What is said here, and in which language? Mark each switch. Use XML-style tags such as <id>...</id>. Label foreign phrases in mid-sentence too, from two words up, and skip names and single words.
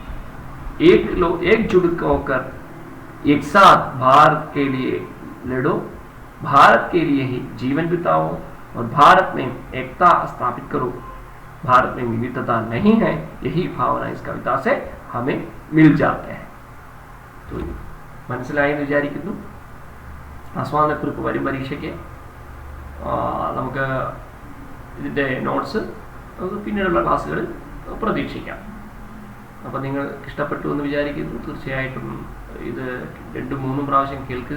<hi>एक लोग एकजुट होकर एक साथ भारत के लिए लड़ो, भारत के लिए ही जीवन बिताओ और भारत में एकता स्थापित करो. भारत में विविधता नहीं है, यही भावना इस कविता से हमें मिल जाते हैं.</hi> <ml>तो മനസ്സിലായെന്ന് വിചാരിക്കുന്നു. ആസ്വാദനക്കുറിപ്പ് വരും പരീക്ഷയ്ക്ക്. നമുക്ക് ഇതിൻ്റെ നോട്ട്സ് പിന്നീടുള്ള ക്ലാസ്സുകളിൽ പ്രതീക്ഷിക്കാം. അപ്പോൾ നിങ്ങൾക്ക് ഇഷ്ടപ്പെട്ടു എന്ന് വിചാരിക്കുന്നു. തീർച്ചയായിട്ടും ഇത് 2-3 പ്രാവശ്യം കേൾക്കുക.</ml>